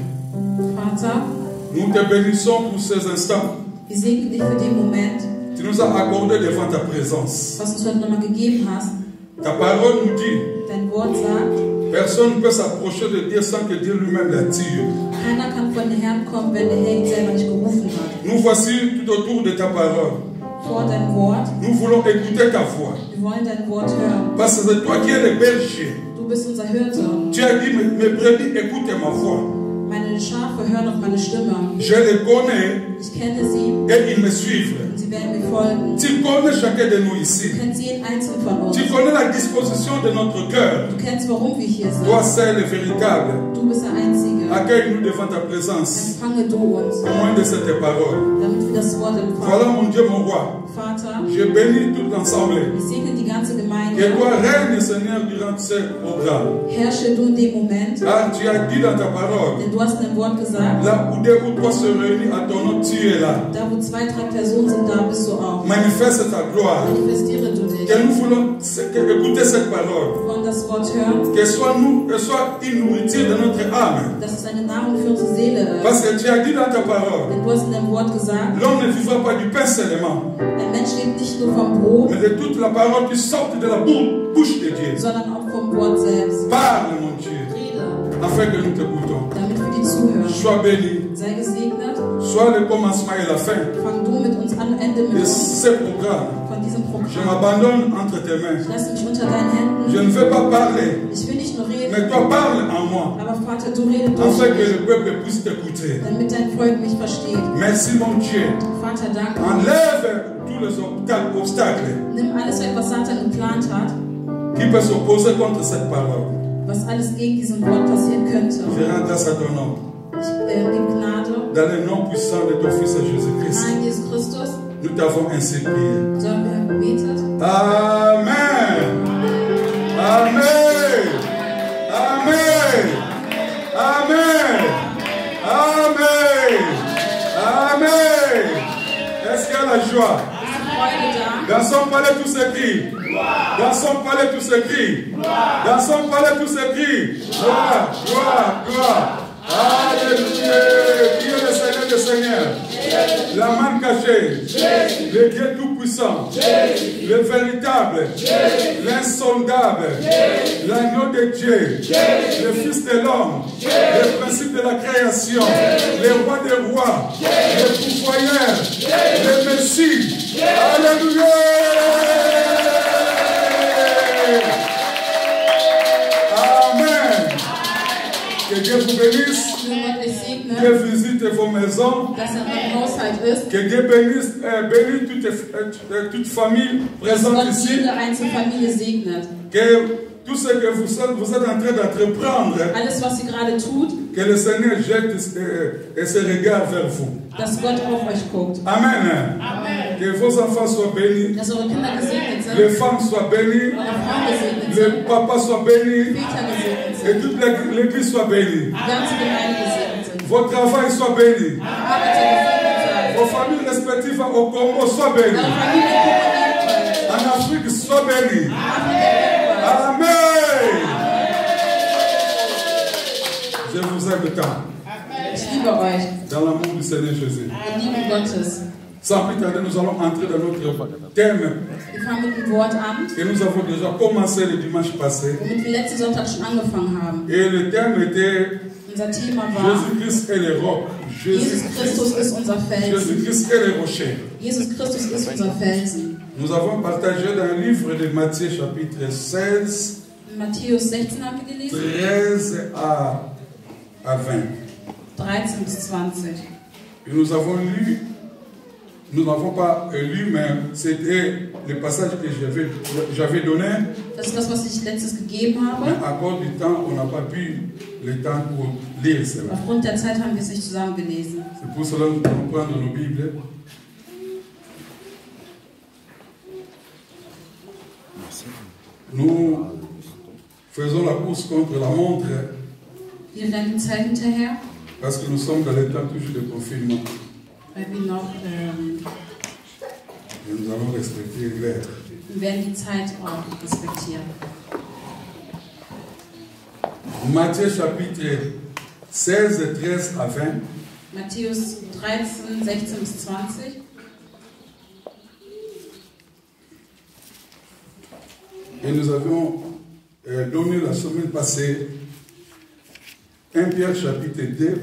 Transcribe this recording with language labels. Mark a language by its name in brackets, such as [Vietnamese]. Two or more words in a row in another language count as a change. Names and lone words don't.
[German] Vater, [French] nous te bénissons pour ces instants. [German] wir segnen dich für den Moment, [French] Tu nous as accordé devant ta présence. [German] was du uns heute nochmal gegeben hast. [French] Ta parole nous dit, [German] Dein Wort sagt, [French] personne ne peut s'approcher de Dieu sans que Dieu lui-même l'attire. [German] keiner kann von dem Herrn kommen, wenn der Herr ihn selber nicht gerufen hat. [French] Nous voici tout autour de ta parole. [German] Vor dein Wort, [French] Nous voulons écouter ta voix. [German] wir wollen dein Wort hören. [French] Parce que c'est toi qui es le berger. [German] Du bist unser Hirte. [French] Tu as dit, mes brebis écoutez ma voix. [German] Meine Schafe hören auf meine Stimme. [French] Je les connais [German] Ich kenne sie [French] et ils me suivent. [German] und sie werden mir folgen. [French] Tu connais chacun de nous [German] Du [French] ici. [German] kennst jeden einzelnen von uns. [French] Tu connais la disposition de notre cœur. [German] Du kennst, warum wir hier sind. [French] Toi seul et véritable. [German] Du bist der Einzige. [French] Accueille-nous devant ta présence. [German] Empfange du uns, [French] Témoin de cette parole. [German] damit wir das Wort [French] Voilà [German] empfangen. [French] mon Dieu, mon roi. [German] Vater, [French] Je bénis tout l'ensemble. [German] wir segnen die ganze [French] Que [German] Gemeinde. [French] toi règne, Seigneur, durant ce programme. [German] Herrsche du in dem Moment, [French] Car tu as dit dans ta parole, [German] denn du hast in deinem Wort gesagt, [French] là où deux ou trois se réunissent à ton nom, tu es là. [German] da wo 2, 3 Personen sind, da bist du auch. [French] Manifeste ta gloire. [German] Manifestiere du dich. [French] Que nous voulons écouter cette parole. [German] Wir wollen das Wort hören, [French] Que soit une nourriture de notre âme. [German] dass es eine Nahrung für unsere Seele ist. [French] Parce que tu as dit dans ta parole, [German] Denn du hast in deinem Wort gesagt, [French] l'homme ne vivra pas du pain seulement, [German] ein Mensch lebt nicht nur vom Brot, [French] mais de toute la parole qui sort de la bouche de Dieu. [German] sondern auch vom Wort selbst. [French] Parle, mon Dieu, [German] Rede, [French] afin que nous t'écoutons. [German] damit wir dir zuhören. [French] Sois béni. [German] Sei gesegnet, [French] Sois le commencement et la fin [German] fang du mit uns an, Ende mit [French] de [German] uns [French] ce programme. [German] von diesem [French] Je [German] Programm. [French] m'abandonne entre tes mains. [German] Ich lasse mich unter deinen Händen. [French] Je ne veux pas parler, [German] Ich will nicht nur reden, [French] mais toi parle en moi, [German] aber Vater, du redest durch [French] afin que [German] mich, [French] le peuple puisse t'écouter. [German] damit dein Volk mich versteht. [French] Merci, mon Dieu. [German] Vater, danke. [French] Enlève tous les obstacles [German] Nimm alles weg, was Satan geplant hat, [French] qui peuvent s'opposer contre cette parole. [German] was alles gegen diesen Wort passieren könnte. [French] Je rends grâce à ton nom. [German] Ich gebe Gnade. [French] Dans le nom puissant de ton Fils Jésus-Christ, [German] Nein, Jesus Christus, [French] nous t'avons ainsi prié. [German] so haben wir gebetet. [French] Amen. Amen. Amen. [German] Amen. Amen. [French] Amen. Est-ce qu'il y a la joie? [German] Freude da. [French] Dans son palais tout s'écrit. Dans son palais tout s'écrit. Dans son palais tout s'écrit. Gloire, gloire, gloire. Alléluia. Qui est le Seigneur des Seigneurs? La main cachée. Le Dieu tout-puissant. Le véritable. L'insondable. L'agneau de Dieu. Le Fils de l'homme. Le principe de la création. Le roi des rois. Le pourvoyeur. Le Messie. Alléluia. Amen. Que Dieu vous bénisse. [German] Gott dich segne, [French] Dieu visite vos maisons. [German] dass er im Haushalt ist, [French] Que Dieu bénisse, bénisse toute famille [German] dass [French] présente [German] Gott [French] ici. [German] jede einzelne Familie segnet. [French] Que tout ce que vous êtes en train d'entreprendre, [German] alles, was ihr gerade tut, [French] que le Seigneur jette ses regards vers vous. [German] dass Gott auf euch guckt. [French] Amen. [German] Amen. [French] Que vos enfants soient bénis, [German] Dass eure Kinder gesegnet sind, [French] les femmes soient bénies, [German] eure Frauen gesegnet [French] les [German] sind, [French] papas soient bénis, [German] Väter gesegnet [French] et [German] sind, [French] toute l'église soit bénie. [German] die ganze Gemeinde gesegnet sind, [French] Votre travail soit béni. [German] eure Arbeiter gesegnet seid, [French] Vos familles respectives au Congo soient bénies. [German] eure Familie kommuniert [French] En Afrique soient bénies. [German] wird. [French] Amen. Je vous aime tant. [German] Ich liebe euch, [French] Dans l'amour du Seigneur Jésus. [German] in Liebe Gottes. [French] Sans plus tarder, nous allons entrer dans notre thème [German] Wir fangen mit dem Wort an, [French] que nous avons déjà commencé le dimanche passé. [German] womit wir letzten Sonntag schon angefangen haben. [French] Et le thème était [German] Unser Thema war, [French] Jésus-Christ et les rocs. [German] Jesus Christus ist unser Felsen. [French] Jésus-Christ et les rochers. [German] Jesus Christus ist unser Felsen. [French] Nous avons partagé dans le livre de Matthieu chapitre 16, [German] In Matthäus 16 haben wir gelesen, [French] 13 à 20. [German] 13 bis 20. [French] Et nous avons lu, nous n'avons pas lu, mais c'était le passage que j'avais donné. [German] Das ist das, was ich letztes gegeben [French] Mais [German] habe. [French] à cause du temps, on n'a pas pu le temps pour lire cela. [German] Aufgrund der Zeit haben wir es nicht zusammen gelesen. [French] C'est pour cela que nous allons prendre nos Bibles. Nous faisons la course contre la montre [German] Wir rennen die Zeit hinterher, [French] parce que nous sommes dans le temps toujours de confinement. [German] weil wir noch [French] Et nous allons respecter l'heure. [German] wir werden die Zeit auch respektieren. [French] Matthieu chapitre 16, 13 à 20. [German] Matthäus 13, 16 bis 20. [French] Et nous avions donné la semaine passée 1 Pierre chapitre 2,